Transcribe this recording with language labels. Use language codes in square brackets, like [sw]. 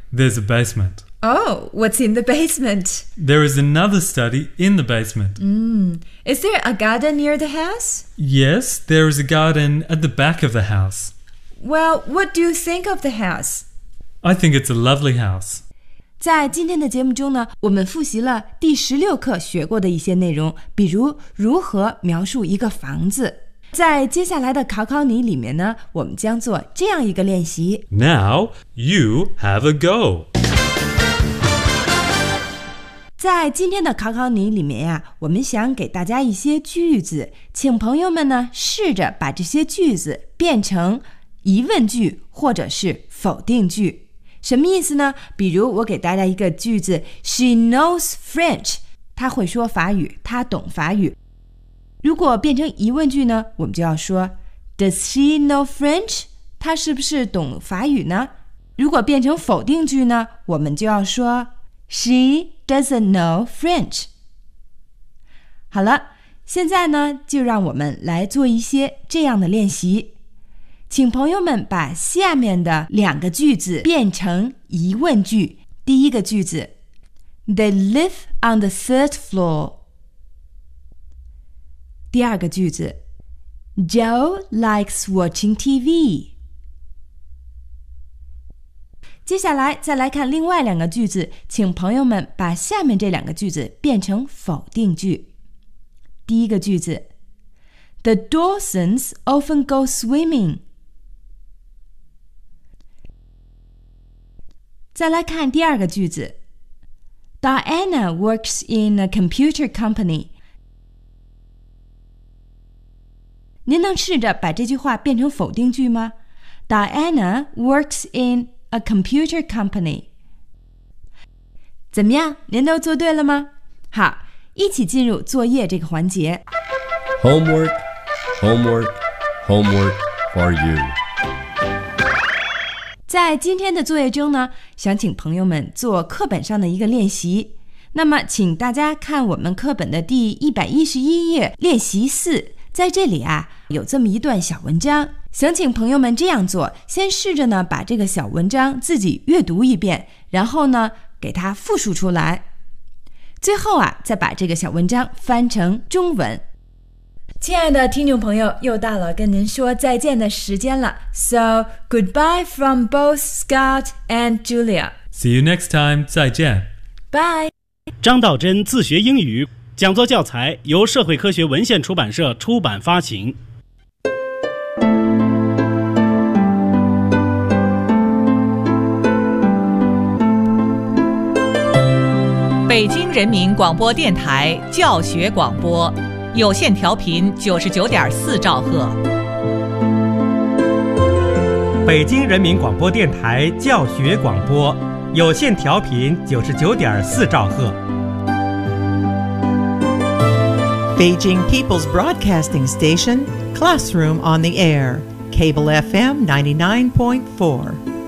[en] There's a basement. Oh, what's in the basement? There is another study in the basement. Is there a garden near the house? Yes, there is a garden at the back of the house. Well, what do you think of the house? I think it's a lovely house. [zh] 在今天的节目中呢，我们复习了第16课学过的一些内容，比如如何描述一个房子。在接下来的考考你里面呢，我们将做这样一个练习。 [en] Now, you have a go. [zh] 在今天的考考你里面呀，我们想给大家一些句子，请朋友们呢，试着把这些句子变成疑问句或者是否定句。什么意思呢？比如我给大家一个句子 , [en] She knows French. [zh] 她会说法语，她懂法语。如果变成疑问句呢，我们就要说 [en] Does she know French? [zh] 她是不是懂法语呢？如果变成否定句呢，我们就要说 [en] She doesn't know French. [zh] 好了，现在呢，就让我们来做一些这样的练习。请朋友们把下面的两个句子变成疑问句。第一个句子 [en] They live on the third floor. [zh] 第二个句子 [en] Joe likes watching TV. [zh] 接下来再来看另外两个句子，请朋友们把下面这两个句子变成否定句。第一个句子 [en] The Dawsons often go swimming. [zh] 再来看第二个句子 [en] Diana works in a computer company. [zh] 您能试着把这句话变成否定句吗 ? [en] Diana works in a computer company. [zh] 怎么样？您都做对了吗？好，一起进入作业这个环节。 [en] Homework, homework, homework for you. [zh] 在今天的作业中呢，想请朋友们做课本上的一个练习。那么请大家看我们课本的第111页练习4。在这里啊，有这么一段小文章，想请朋友们这样做，先试着呢把这个小文章自己阅读一遍，然后呢给它复述出来，最后啊再把这个小文章翻成中文。亲爱的听众朋友，又到了跟您说再见的时间了。 [en] So, goodbye from both Scott and Julia. See you next time, [zh] 再见。 [en] Bye. [zh] 张道真自学英语讲座教材由社会科学文献出版社出版发行。北京人民广播电台教学广播，有线调频99.4兆赫。北京人民广播电台教学广播，有线调频99.4兆赫。 [en] Beijing People's Broadcasting Station, Classroom on the Air, Cable FM 99.4.